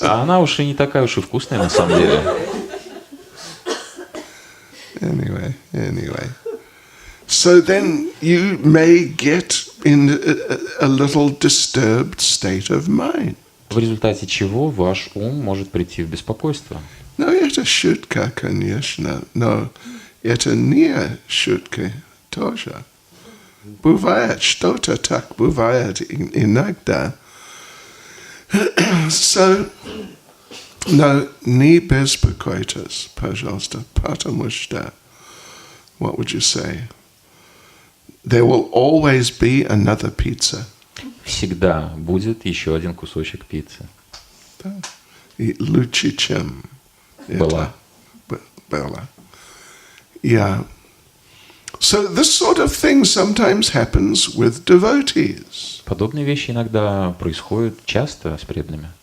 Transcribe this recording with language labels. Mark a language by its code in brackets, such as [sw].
[ru] А она уж и не такая уж и вкусная на самом деле. [en] Anyway. So then you may get in a little disturbed state of mind. [ru] В результате чего ваш ум может прийти в беспокойство. No, это шутка, конечно, но это не шутка тоже. Бывает что-то так, бывает иногда. [en] So, no, [ru] не беспокойтесь, пожалуйста, потому что, [en] what would you say? There will always be another pizza. [ru] Всегда будет еще один кусочек пиццы. Да. И лучше, чем Была. Была. Yeah. [en] So this sort of thing sometimes happens with devotees. [ru] Подобные вещи иногда происходят часто с преданными.